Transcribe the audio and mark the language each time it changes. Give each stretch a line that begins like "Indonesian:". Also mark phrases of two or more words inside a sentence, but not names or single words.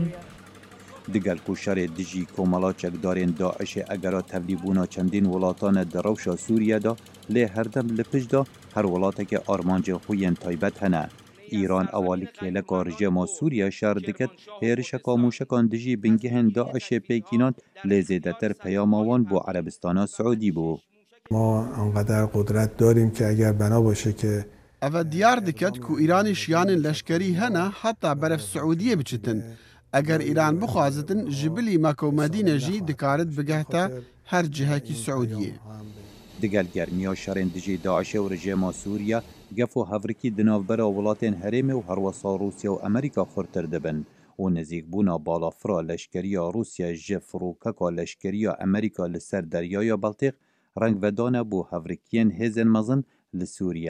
Kurdish: Digel ku şerê dijî komala çekdarên Daişê egera tevlîbûna çendîn welatan di rewşa Sûriya da lê herdem li pişt da her welatekê armancên xwe yên taybet hene. İran ewalî kêleka rejima Sûriya şer dikit hêrişeka mûşekan dijî bingehên Daişê pêkînan lê zêdetir peyama wan bû Erebistana Siûdî bû.
Persian: ما انقدر قدرت داریم که اگر بنا باشه که
Kurdish: ev diyar diket ku Îranê şiyanên leşkerî hene heta beref Siûdiyê biçitin. Eger Îran bixwazitin ji bilî Mekka û Medîne jî dikarit bigehta her cihekî Siûdiyê. Digel germiya şerên dijî Daişê û rejima Sûriya gef û hevrikî di navbera welatên herêmê û herwesa Rûsya û Amerîka xurtir dibin û nêzîkbûna balafira leşkeriya Rûsya ji firokeka leşkeriya Amerîka li ser deryaya Baltîq rengvedane bû hevrikiyên hêzên mezin li Sûriya.